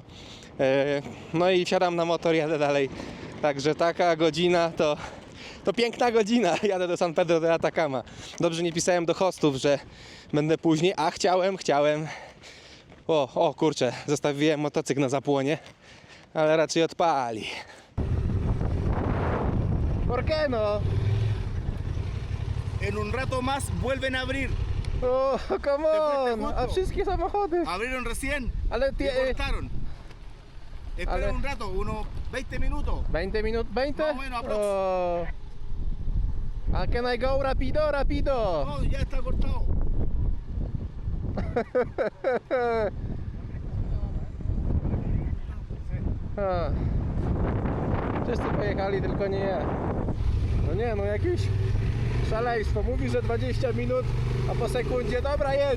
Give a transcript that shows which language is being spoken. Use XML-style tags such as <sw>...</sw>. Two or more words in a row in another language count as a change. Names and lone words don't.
<pl>No i wsiadam na motor, jadę dalej. Także taka godzina to piękna godzina. Jadę do San Pedro de Atacama. Dobrze nie pisałem do hostów, że będę później, a chciałem. O kurczę, zostawiłem motocykl na zapłonie, ale raczej odpali.</pl> <es>¿Por qué no? En un rato más vuelven a abrir. O,</es> <en>come on!</en> <pl>A wszystkie samochody.</pl> <es>Abrieron recién.</es> <pl>Ale</pl> <es>Y cortaron. Esperen un rato, unos 20 minutos.</es> <pl>20 minut? 20?</pl> <es>Más o menos, aprox.</es> <en>O. A can I go rapido?</en> <es>No, ya está cortado.</es> <pl>Wszyscy pojechali, tylko nie ja. No jakieś szaleństwo. Mówi, że 20 minut, a po sekundzie dobra, jedź.</pl>